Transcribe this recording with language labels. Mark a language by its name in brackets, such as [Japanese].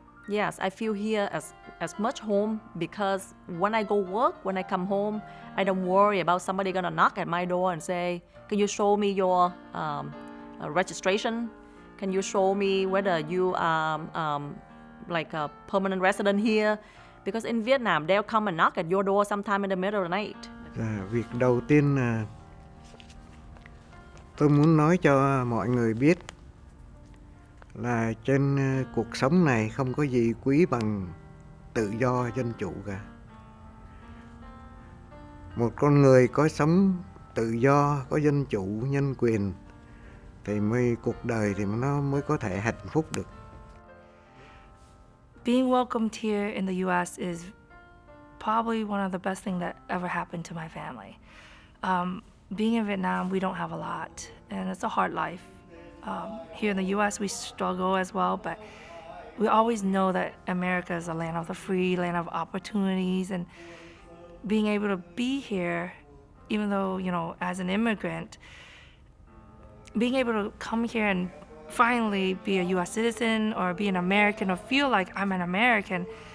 [English] Yes, I feel here as much home, because when I go work, when I come home, I don't worry about somebody gonna knock at my door and say, can you show me your registration? Can you show me whether you are like a permanent resident here? Because in Vietnam, they'll come and knock at your door sometime in the middle of the night. [Vietnamese] Việc đầu tiên tôi muốn nói cho mọi người biết là trên cuộc sống này không có gì quý bằng tự do dân chủ cả. Một con người có sống tự do, có dân chủ, nhân quyền thì cuộc đời thì nó mới có thể hạnh phúc được. [English] Being welcomed here in the U.S. is probably one of the best things that ever happened to my family. Being in Vietnam, we don't have a lot, and it's a hard life. Here in the U.S., we struggle as well, but we always know that America is a land of the free, land of opportunities, and being able to be here, even though, as an immigrant, being able to come here and finally be a U.S. citizen or be an American or feel like I'm an American,